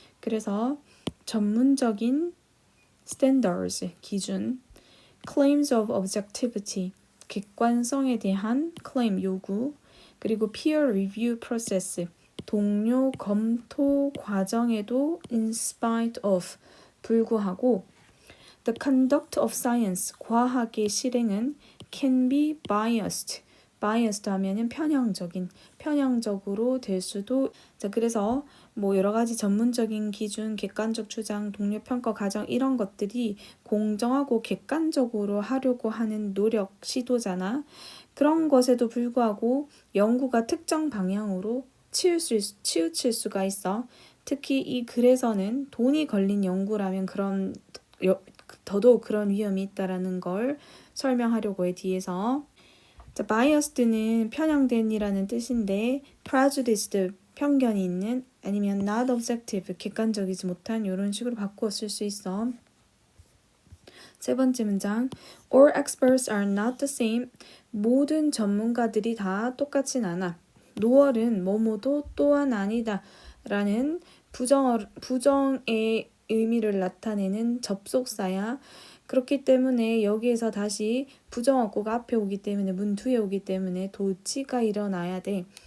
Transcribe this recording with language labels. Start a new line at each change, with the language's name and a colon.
Korean: 그래서 전문적인
English: standards
Korean: 기준,
English: claims of objectivity
Korean: 객관성에 대한
English: claim
Korean: 요구, 그리고
English: peer review process
Korean: 동료 검토 과정에도
English: in spite of
Korean: 불구하고
English: the conduct of science
Korean: 과학의 실행은
English: can be biased
Korean: 하면은 편향적으로 될 수도. 자, 그래서 뭐 여러 가지 전문적인 기준, 객관적 주장, 동료 평가 과정 이런 것들이 공정하고 객관적으로 하려고 하는 노력, 시도잖아. 그런 것에도 불구하고 연구가 특정 방향으로 치우칠 수가 있어. 특히 이 글에서는 돈이 걸린 연구라면 더더욱 그런 위험이 있다라는 걸 설명하려고 해 뒤에서. 자, biased는 편향된이라는 뜻인데
English: prejudiced
Korean: 편견이 있는 아니면
English: not objective
Korean: 객관적이지 못한 이런 식으로 바꾸어 쓸 수 있어. 세 번째 문장
English: All experts are not the same.
Korean: 모든 전문가들이 다 똑같진 않아. 노얼은 뭐뭐도 또한 아니다 라는 부정의 의미를 나타내는 접속사야. 그렇기 때문에 여기에서 다시 부정어구가 앞에 오기 때문에 문 뒤에 오기 때문에 도치가 일어나야 돼.